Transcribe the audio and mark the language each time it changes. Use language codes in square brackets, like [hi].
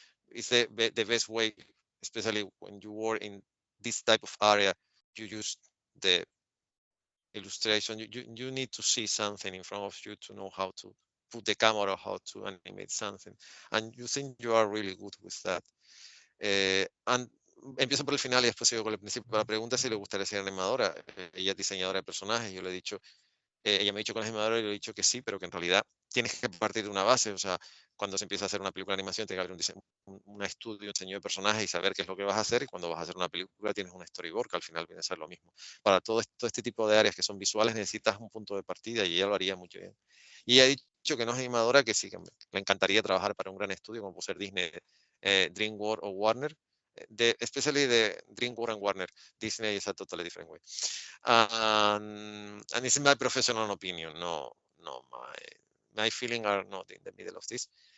[en] It's the best way, especially when you work in this type of area. You use the illustration. You need to see something in front of you to know how to put the camera, how to animate something, and you think you are really good with that. And [es] empiezo por el final y después sigo con el principio. La pregunta es si le gustaría ser animadora. Ella es diseñadora de personajes. Yo le he dicho, ella me ha dicho que es animadora, y yo le he dicho que sí, pero que en realidad tienes que partir de una base. O sea, cuando se empieza a hacer una película de animación, tiene que haber un estudio, un diseño de personajes y saber qué es lo que vas a hacer. Y cuando vas a hacer una película, tienes un storyboard, que al final viene a ser lo mismo. Para todo este tipo de áreas que son visuales, necesitas un punto de partida, y ella lo haría muy bien. Y ella ha dicho dicho que no es animadora, que sí, que le encantaría trabajar para un gran estudio como puede ser Disney, DreamWorks o Warner. [en] Especially the DreamWorks and Warner. Disney is a totally different way. And it's my professional opinion, no my feelings are not in the middle of this.